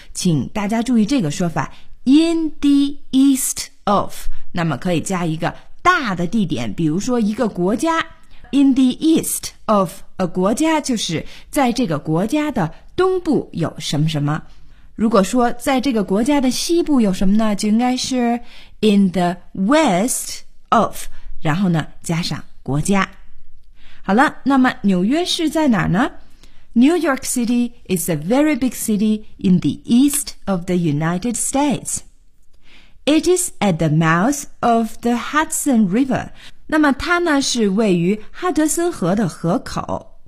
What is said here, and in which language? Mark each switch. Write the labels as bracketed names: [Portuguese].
[Chinese] 请大家注意这个说法 [English] in the east of, [Chinese] 那么可以加一个大的地点，比如说一个国家 [English] in the east of a [Chinese] 国家就是在这个国家的东部有什么什么。如果说在这个国家的西部有什么呢，就应该是 [English] in the west of, [Chinese] 然后呢加上国家。好了，那么纽约市在哪儿呢？ [English] New York City is a very big city in the east of the United States. It is at the mouth of the Hudson River. [Chinese] 那么它呢是位于哈德森河的河口。